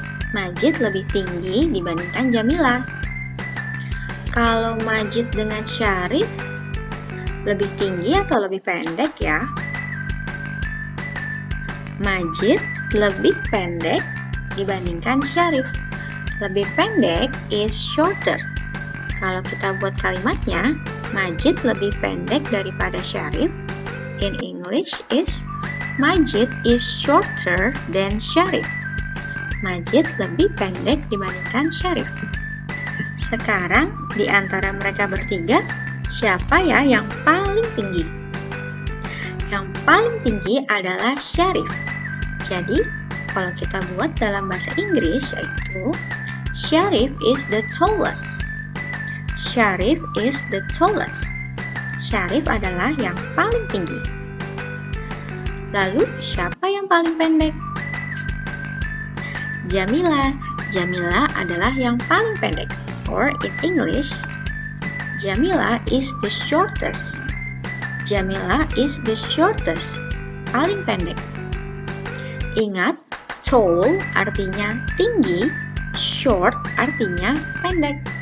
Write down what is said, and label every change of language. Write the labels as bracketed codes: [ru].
[id] Majid lebih tinggi dibandingkan Jamila. Kalau Majid dengan Syarif, lebih tinggi atau lebih pendek ya? Majid lebih pendek dibandingkan Syarif. Lebih pendek [en] is shorter. [id] Kalau kita buat kalimatnya, Majid lebih pendek daripada Syarif. [en] In English is Majid is shorter than Syarif. [id] Majid lebih pendek dibandingkan Syarif. Sekarang di antara mereka bertiga, siapa ya yang paling tinggi? Yang paling tinggi adalah Syarif. Jadi, kalau kita buat dalam bahasa Inggris yaitu [en] Syarif is the tallest. Syarif is the tallest. [id] Syarif adalah yang paling tinggi. Lalu, siapa yang paling pendek? Jamila. Jamila adalah yang paling pendek. [en] Or in English, Jamila is the shortest. Jamila is the shortest. [id] Paling pendek. Ingat, tall artinya tinggi, short artinya pendek.